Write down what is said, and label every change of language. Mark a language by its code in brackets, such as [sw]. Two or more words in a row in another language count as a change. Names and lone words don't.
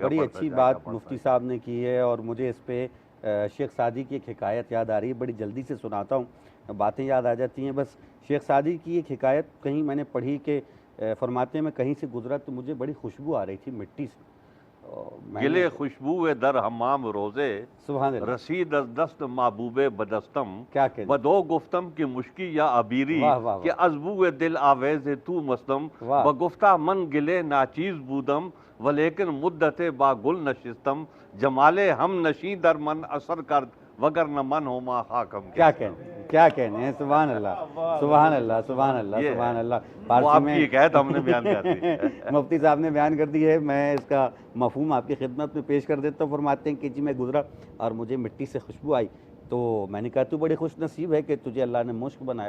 [ur] بڑی اچھی بات مفتی صاحب نے کی ہے، اور مجھے اس پہ شیخ سعدی کی ایک حکایت یاد آ رہی ہے، بڑی جلدی سے سناتا ہوں، باتیں یاد آ جاتی ہیں بس۔ شیخ سعدی کی ایک حکایت کہیں میں نے پڑھی کہ فرماتے ہیں میں کہیں سے گزرا تو مجھے بڑی خوشبو آ رہی تھی مٹی سے، [fa] گلے خوشبو در حمام روزے، [ar] سبحان اللہ، [fa] رسید از دست محبوب بدستم، [ur] کیا کہنا، [fa] بدو گفتم کی مشکی یا عبیری، کہ از بو دل آویز تو مستم، بگفتہ من گلے ناچیز بودم، ولیکن مدت با گل نشستم، جمال ہم نشیں در من اثر کرد، وگر نہ من ہو ما خاکم۔ [ur] کیا کہنے ہیں، [ar] سبحان اللہ، سبحان اللہ، سبحان اللہ، سبحان اللہ۔ [ur] فارسی میں حکایت ہم نے بیان کر دی، مفتی صاحب نے بیان کر دی ہے، میں اس کا مفہوم آپ کی خدمت میں پیش کر دیتا ہوں۔ فرماتے ہیں کہ جی میں گزرا اور مجھے مٹی سے خوشبو آئی، تو میں نے کہا تو بڑی خوش نصیب ہے کہ تجھے اللہ نے مشک بنایا۔